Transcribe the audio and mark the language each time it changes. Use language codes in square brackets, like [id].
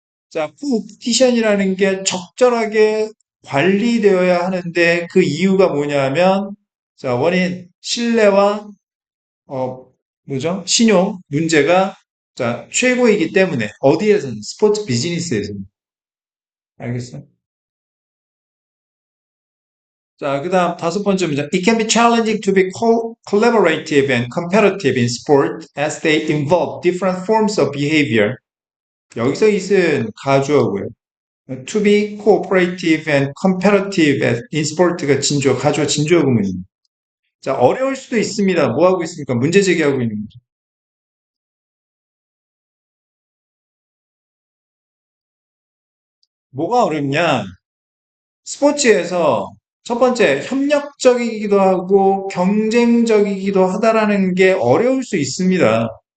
[ko] 자, 코오피티션이라는 게 적절하게 관리되어야 하는데 그 이유가 뭐냐면, 자, 원인, 신뢰와, 어, 뭐죠? 신용 문제가, 자, 최고이기 때문에, 어디에서는, 스포츠 비즈니스에서는. 알겠어요? 자, 그 다음 다섯 번째 문제. [en] It can be challenging to be collaborative and competitive in sport as they involve different forms of behavior. [ko] 여기서 있은 가주어고요. To be cooperative and competitive in sport가 진주어, 가주어 진주어 구문입니다. 자, 어려울 수도 있습니다. 뭐 하고 있습니까? 문제 제기하고 있는 거죠. 뭐가 어렵냐? 스포츠에서 첫 번째, 협력적이기도 하고 경쟁적이기도 하다라는 게 어려울 수 있습니다.